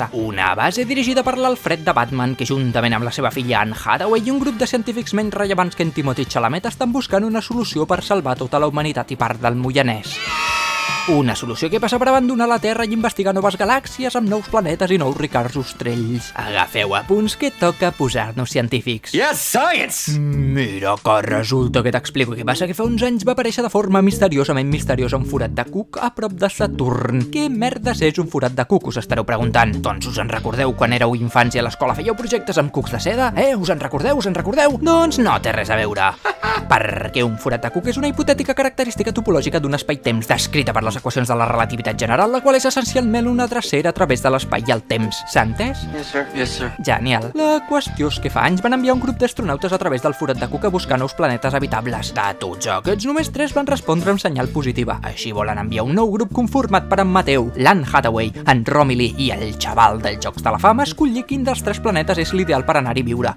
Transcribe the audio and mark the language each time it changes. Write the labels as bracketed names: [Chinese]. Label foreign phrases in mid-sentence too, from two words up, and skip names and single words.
[Catalan] Una base dirigida per l'Alfred de Batman, que juntament amb la seva filla Anne Hathaway i un grup de científics menys rellevants que en Timothy Chalamet estan buscant una solució per salvar tota la humanitat i part del Moianès. Una solució que passa per abandonar la Terra i investigar noves galàxies amb nous planetes i nous ricards ostrells. Agafeu apunts que toca posar-nos científics. [English] Yes, science! [Catalan] Mira que resulta que t'explico què passa, que fa uns anys va aparèixer de forma misteriosament misteriosa un forat de cuc a prop de Saturn. Què merdes és un forat de cuc, us estareu preguntant? Doncs us en recordeu quan éreu infants i a l'escola fèieu projectes amb cucs de seda? Us en recordeu? Us en recordeu? Doncs no té res a veure. Perquè un forat de cuc és una hipotètica característica topològica d'un espai-temps descrita per les equacions de la relativitat general, la qual és essencialment una drecera a través de l'espai i el temps. S'ha entès? [English] Yes, sir. Yes, sir. [Catalan] Genial. La qüestió és que fa anys van enviar un grup d'astronautes a través del forat de cuc a buscar nous planetes habitables. De tots aquests, només 3 van respondre amb senyal positiva. Així volen enviar un nou grup conformat per en Matthew, l'Anne Hathaway, en Romilly i el xaval dels Jocs de la Fama a escollir quin dels 3 planetes és l'ideal per anar-hi a viure.